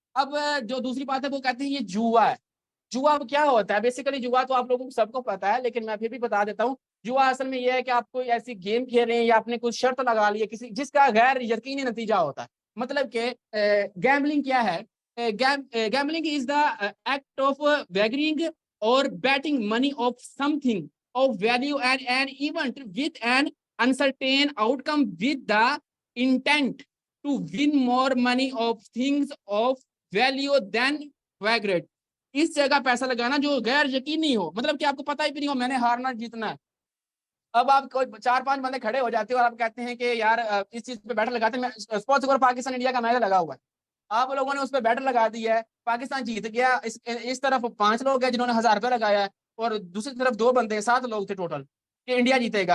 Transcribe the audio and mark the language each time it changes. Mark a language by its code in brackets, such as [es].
[hi] अब जो दूसरी बात है वो कहते हैं ये जुआ है। जुआ अब क्या होता है? बेसिकली जुआ तो आप लोगों को सबको पता है, लेकिन मैं फिर भी बता देता हूँ। जुआ असल में यह है कि आप कोई ऐसी गेम खेल रहे हैं या आपने कुछ शर्त लगा ली है किसी, जिसका गैर यकीनी नतीजा होता है। मतलब कि गैम्बलिंग क्या है? [en] Gambling is the act of wagering or betting money of something of value and an event with an uncertain outcome with the intent to win more money of things of value than wagered। [hi] इस जगह पैसा लगाना जो गैर यकीनी हो, मतलब कि आपको पता ही भी नहीं हो मैंने हारना जीतना है। अब आप कोई 4-5 बंदे खड़े हो जाते हो और आप कहते हैं कि यार इस चीज पे बैटर लगाते हैं। सपोज अगर पाकिस्तान इंडिया का मैच लगा हुआ है, आप लोगों ने उस पर बैटर लगा दिया है, पाकिस्तान जीत गया। इस तरफ 5 लोग हैं जिन्होंने 1000 रुपये लगाया है और दूसरी तरफ 2 बंदे, 7 लोग थे टोटल कि इंडिया जीतेगा।